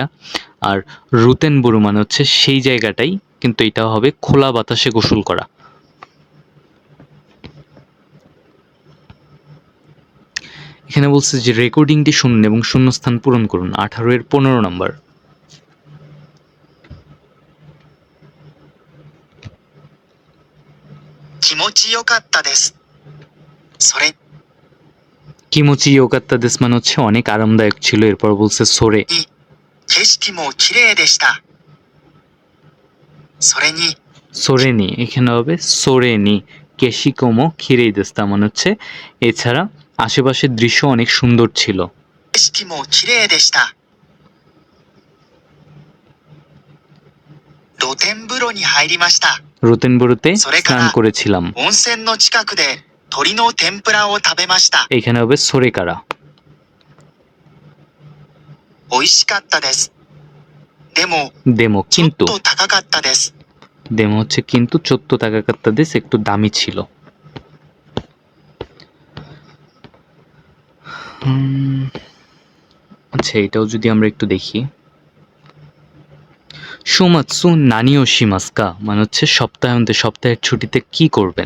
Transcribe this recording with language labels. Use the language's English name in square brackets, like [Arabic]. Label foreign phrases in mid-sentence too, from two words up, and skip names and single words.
[Bangla] আর রুতেনবুরু মানে হচ্ছে সেই জায়গাটাই, কিন্তু এটা হবে খোলা বাতাসে গোসল করা। এখানে বলছে যে রেকর্ডিংটি শুনুন এবং শূন্যস্থান পূরণ করুন। 18 এর 15 নম্বর। [Japanese] 気持ちよかったです。それ気持ちよかったです [Bangla] মানে হচ্ছে অনেক আরামদায়ক ছিল। এরপর বলছে সোরে। [Japanese] に景色も綺麗でした。それに [Bangla] সোরেনি, এখানে হবে সোরেনি। [Japanese] 景色も綺麗でした [Bangla] মানে হচ্ছে এছাড়া আশেপাশের দৃশ্য অনেক সুন্দর ছিল। [Japanese] 景色も綺麗でした。露天風呂に入りました。 [Bangla] রুতেনবুরুতে সোরেকারা। স্নান করেছিলাম। [Japanese] 温泉の近くで鶏の天ぷらを食べました。 [Bangla] এখানে হবে সোরেকারা। [Japanese] 美味しかったです。でも [Bangla] দেমো [Japanese] ちょっ [Bangla] কিন্তু, [Japanese] と高かったです。 [Bangla] দেমো হচ্ছে কিন্তু, [Japanese] ちょっと高かったです [Bangla] একটু দামি ছিল। আচ্ছা, এটাও যদি আমরা একটু দেখি। [Japanese] 週末何をしますか [Bangla] মানে হচ্ছে সপ্তাহান্তে, সপ্তাহের ছুটিতে কি করবেন।